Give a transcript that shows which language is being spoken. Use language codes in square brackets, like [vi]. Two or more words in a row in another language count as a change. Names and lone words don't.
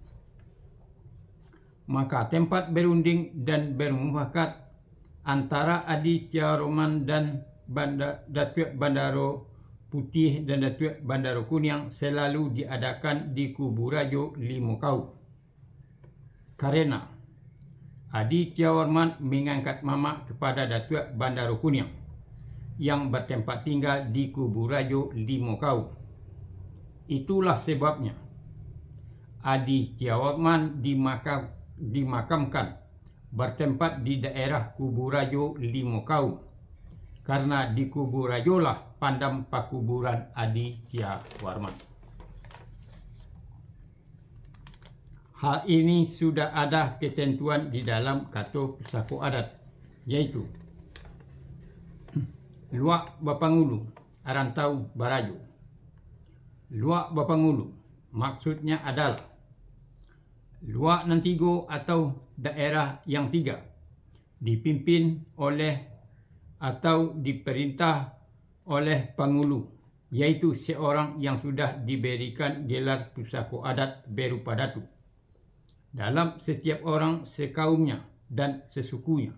[id] Maka tempat berunding dan bermufakat antara Aditya Warman dan Datuk Bandaro Putih dan Datuk Bandaro Kuniang selalu diadakan di kubu Rajo Limo Kaum, karena Aditya Warman mengangkat mama kepada Datuk Bandaro Kuniang yang bertempat tinggal di kubu Rajo Limo Kaum. Itulah sebabnya Aditya Warman dimakamkan bertempat di daerah kubu Rajo Limo Kaum, karena di kubu Rajo lah pandam pakuburan Aditya Warman. Hal ini sudah ada ketentuan di dalam Kato Pusako Adat, yaitu [min] Luak Bapangulu Arantau Barajo. [id] Luak Bapangulu maksudnya adalah Luak Nantigo atau daerah yang tiga, dipimpin oleh atau diperintah oleh Pangulu, yaitu seorang yang sudah diberikan gelar pusako adat berupa datu dalam setiap orang sekaumnya dan sesukunya.